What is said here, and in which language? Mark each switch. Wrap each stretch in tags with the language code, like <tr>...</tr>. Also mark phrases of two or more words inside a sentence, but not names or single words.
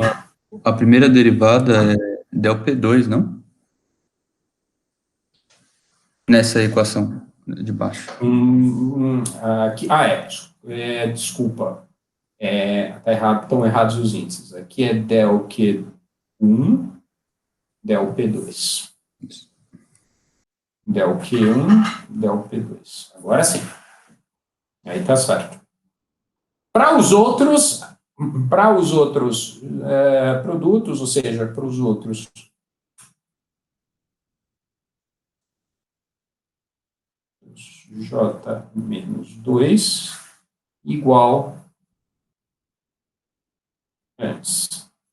<pt>A primeira derivada é del P2, não? Nessa equação de baixo. Aqui, desculpa. Estão errados os índices. Aqui é del Q1, del P2. Del Q1, del P2. Agora sim. Aí tá certo. Para os outros produtos, ou seja, para os outros J menos 2 igual antes.</pt>